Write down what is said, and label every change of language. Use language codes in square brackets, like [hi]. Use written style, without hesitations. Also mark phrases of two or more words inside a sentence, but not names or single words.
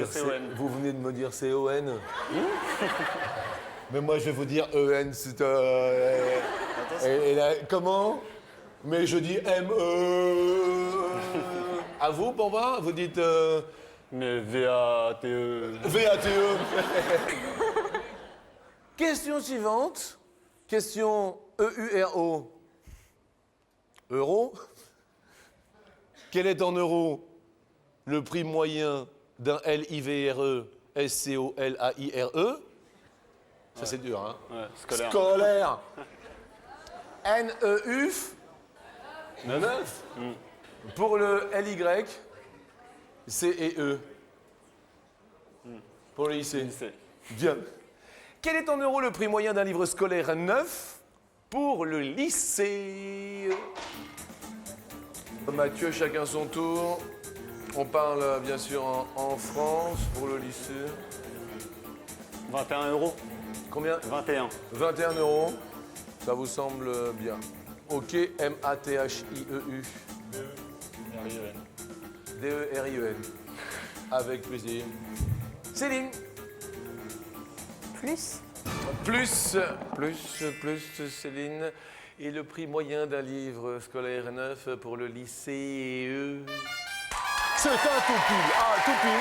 [fr] C-O-N. Vous venez de me dire C-O-N. Mais moi, je vais vous dire E-N. C'est et là, comment? Mais je dis M-E. À vous, pour moi, vous dites Mais V-A-T-E. V-A-T-E. Question suivante. Question E-U-R-O. Euro. Quel est en euros le prix moyen d'un L-I-V-R-E S-C-O-L-A-I-R-E? Ça, c'est dur, hein? Ouais, scolaire. Scolaire. N-E-U-F. 9. Pour le L-Y, C-E-E. Pour le lycée. Lycée. Bien. Quel est en euros le prix moyen d'un livre scolaire neuf pour le lycée? Mathieu, chacun son tour. On parle bien sûr en France pour le lycée. 21 euros. Combien? 21. 21 euros. Ça vous semble bien. Ok, M-A-T-H-I-E-U. R-I-E-N. D-E-R-I-E-N. Avec plaisir. Céline. Plus. Plus, Céline. Et le prix moyen d'un livre scolaire neuf pour le lycée. C'est un tout pile. Ah, tout pile.